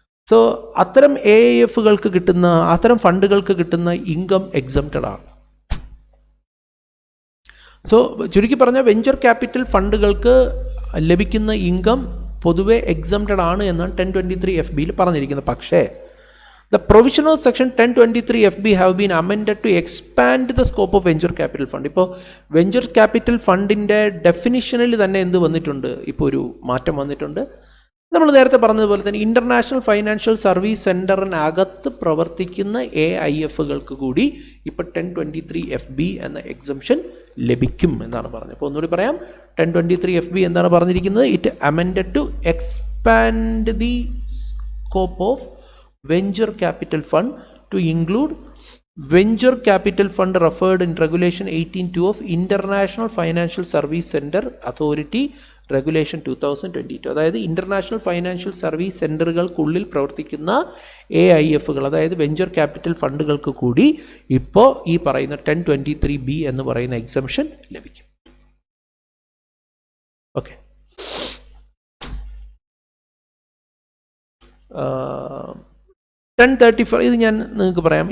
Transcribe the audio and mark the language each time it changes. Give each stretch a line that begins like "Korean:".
Malayalam: So അത്തരം AIFകൾക്ക് കിട്ടുന്ന, അത്തരം ഫണ്ടുകൾക്ക് കിട്ടുന്ന ഇൻകം എക്സംപ്റ്റഡ് ആണ്. സോ ചുരുക്കി പറഞ്ഞാൽ വെഞ്ചർ ക്യാപിറ്റൽ ഫണ്ടുകൾക്ക് ലഭിക്കുന്ന ഇൻകം പൊതുവെ എക്സംപ്റ്റഡ് ആണ് എന്നാണ് 1023FBയിൽ പറഞ്ഞിരിക്കുന്നത്. പക്ഷേ
English: the provision of section 1023FB have been amended to expand the scope of venture capital fund.
Malayalam: ഇപ്പോൾ വെഞ്ചർ ക്യാപിറ്റൽ ഫണ്ടിൻ്റെ ഡെഫിനിഷനിൽ തന്നെ എന്ത് വന്നിട്ടുണ്ട്, ഇപ്പോൾ ഒരു മാറ്റം വന്നിട്ടുണ്ട്. നമ്മൾ നേരത്തെ പറഞ്ഞതുപോലെ തന്നെ ഇൻ്റർനാഷണൽ ഫൈനാൻഷ്യൽ സർവീസ് സെൻറ്ററിനകത്ത് പ്രവർത്തിക്കുന്ന AIFകൾക്ക് കൂടി ഇപ്പോൾ 1023FB എന്ന എക്സംഷൻ ലഭിക്കും എന്നാണ് പറഞ്ഞത്. അപ്പോൾ ഒന്നുകൂടി പറയാം, 1023FB എന്താണ് പറഞ്ഞിരിക്കുന്നത്?
English: It amended to expand the scope of venture capital fund to include venture capital fund referred in regulation 18(2) of International Financial Service Center Authority Regulation 2022.
Malayalam: അതായത് ഇന്റർനാഷണൽ ഫൈനാൻഷ്യൽ സർവീസ് സെൻ്ററുകൾക്കുള്ളിൽ പ്രവർത്തിക്കുന്ന AIFകൾ, അതായത് വെഞ്ചർ ക്യാപിറ്റൽ ഫണ്ടുകൾക്ക് കൂടി ഇപ്പോൾ ഈ പറയുന്ന 1023B എന്ന് പറയുന്ന exemption ലഭിക്കും. ഓക്കെ, uh, 1034 ഇത് ഞാൻ നിങ്ങൾക്ക് പറയാം.